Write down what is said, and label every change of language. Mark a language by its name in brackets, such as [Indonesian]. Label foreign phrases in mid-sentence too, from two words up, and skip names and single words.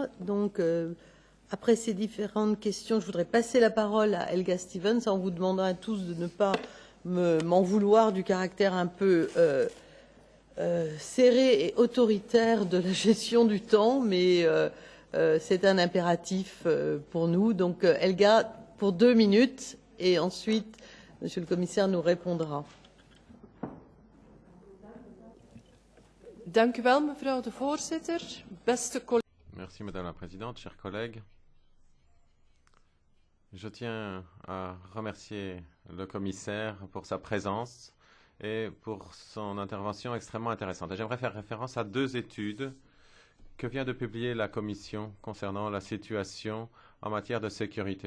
[French] Donc, après ces différentes questions, je voudrais passer la parole à Helga Stevens en vous demandant à tous de ne pas m'en vouloir du caractère un peu serré et autoritaire de la gestion du temps, mais c'est un impératif pour nous. Donc Helga, pour 2 minutes, et ensuite, Monsieur le Commissaire nous répondra. [Dutch] Dank u wel, mevrouw de voorzitter. Beste collega's. [French] Merci, Madame la Présidente, chers collègues. Je tiens à remercier le commissaire pour sa présence et pour son intervention extrêmement intéressante. J'aimerais faire référence à 2 études que vient de publier la Commission concernant la situation en matière de sécurité.